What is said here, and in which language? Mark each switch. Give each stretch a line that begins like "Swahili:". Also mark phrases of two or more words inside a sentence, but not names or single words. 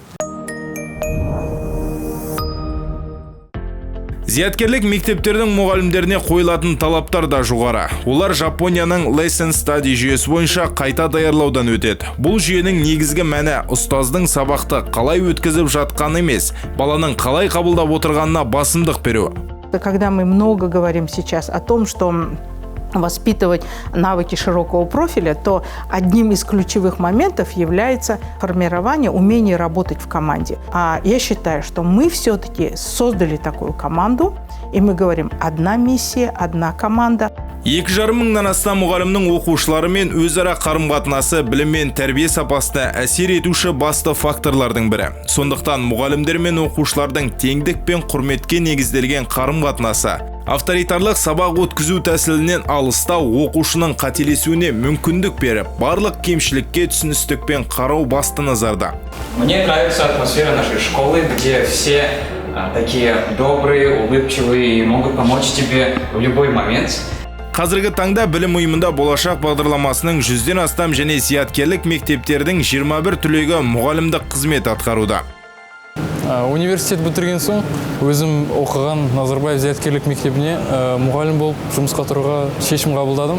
Kazakh: Зияткерлік мектептердің мұғалімдеріне қойылатын талаптар да жоғары. Олар Жапонияның Lesson Study жүйесі бойынша қайта даярлаудан өтеді. Бұл жүйенің негізгі мәні ұстаздың сабақты қалай өткізіп жатқаны емес, баланың қалай қабылдап отырғанына басымдық беру.
Russian: Когда мы много говорим сейчас о том, что воспитывать навыки широкого профиля, то одним из ключевых моментов является формирование умения работать в команде. А я считаю, что мы все-таки создали такую команду, и мы говорим: одна миссия, одна команда.
Kazakh: 2,5 мыңнан астам мұғалімнің оқушылары мен өзара қарым-қатынасы білім мен тәрбие сапасына әсер етуші басты факторлардың бірі. Сондықтан мұғалімдер мен оқушылардың теңдік пен құрметке негізделген қарым-қатынасы, авторитарлық сабақ өткізу тәсілінен алыстау, оқушының қателесуіне мүмкіндік беріп, барлық кемшілікке түсіністікпен қарау басты назарда.
Russian: Мне нравится атмосфера нашей школы, где все такие добрые, улыбчивые и могут помочь тебе в любой момент.
Kazakh: Қазіргі таңда білім ұйымында болашақ бағдарламасының 100-ден астам және зияткерлік мектептердің 21 түлегі мұғалімдік қызмет атқаруда. Университет бітірген соң өзім оқыған Назарбаев зияткерлік мектебіне мұғалім болып жұмысқа тұруға шешім қабылдадым.